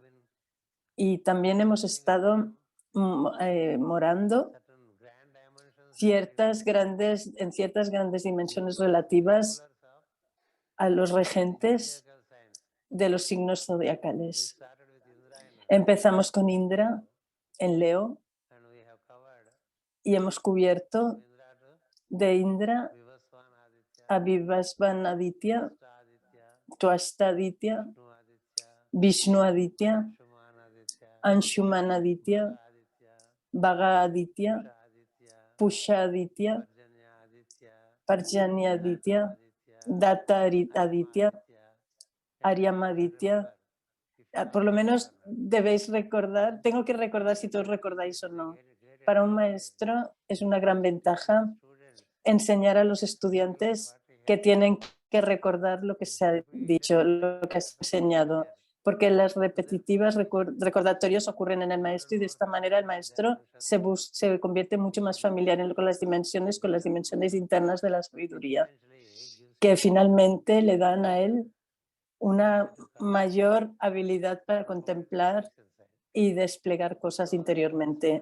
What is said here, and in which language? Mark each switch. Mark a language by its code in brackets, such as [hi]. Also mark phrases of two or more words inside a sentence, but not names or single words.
[es] Y también hemos estado morando en ciertas grandes dimensiones relativas a los regentes de los signos zodiacales. Empezamos con Indra en Leo y hemos cubierto de Indra a Vivasvanaditya, Twastaditya, Vishnuaditya, Anshumanaditya, Bhagaditya, Pushaditya, Parjanyaditya, Dattaaditya, Aryamaditya. Por lo menos debéis recordar, tengo que recordar si todos recordáis o no. Para un maestro es una gran ventaja enseñar a los estudiantes que tienen que recordar lo que se ha dicho, lo que se ha enseñado, porque las repetitivas recordatorios ocurren en el maestro y de esta manera el maestro se convierte mucho más familiar con las dimensiones internas de la sabiduría, que finalmente le dan a él una mayor habilidad para contemplar y desplegar cosas interiormente.